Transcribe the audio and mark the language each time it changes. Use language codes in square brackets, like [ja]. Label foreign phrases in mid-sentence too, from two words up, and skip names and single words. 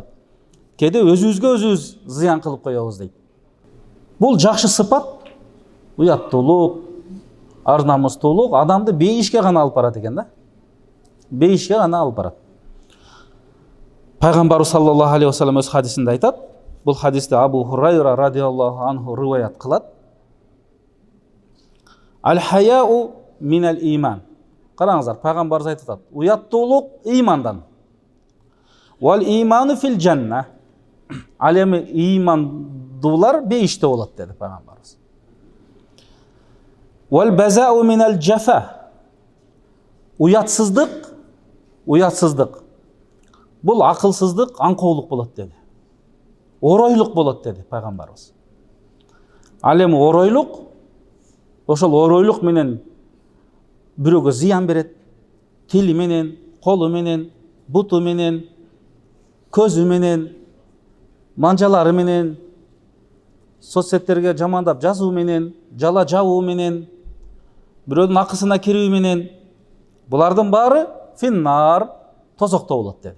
[ky] Кээде өзүбүзгө өзүбүз зыян кылып коебуз дейт. Бул жакшы сыпат, уяттуулук, ар намустуулук адамды бейишке гана алып барат экен да. Бейишке гана алып барат. Пайгамбар [ar] صلى الله عليه وسلم [ky] өз хадисинде айтат. Бул хадисти Абу Хурайра [ar] رضي الله عنه [ky] риваят кылат. [ar] الحياء من الإيمان. [ky] Караңыздар, пайгамбарыбыз айтып атат: уяттуулук имандан. [ar] والإيمان في الجنة. [ky] Ал эми имандуулар бейиште болот деди пайгамбарыбыз. [ar] والبذاء من الجفاء. [ky] Уятсыздык бул акылсыздык, аңкоолук болот деди. Оройлук болот деди пайгамбарыбыз. Ал эми оройлук, ошол оройлук менен бирөөгө зыян берет. Тили менен, колу менен, буту менен, көзү менен, манжалары менен, соцсеттерге жамандап жазуу менен, жала жабуу менен, бирөөдүн акысына кирүү менен, булардын баары финнар, тозокто болот деди.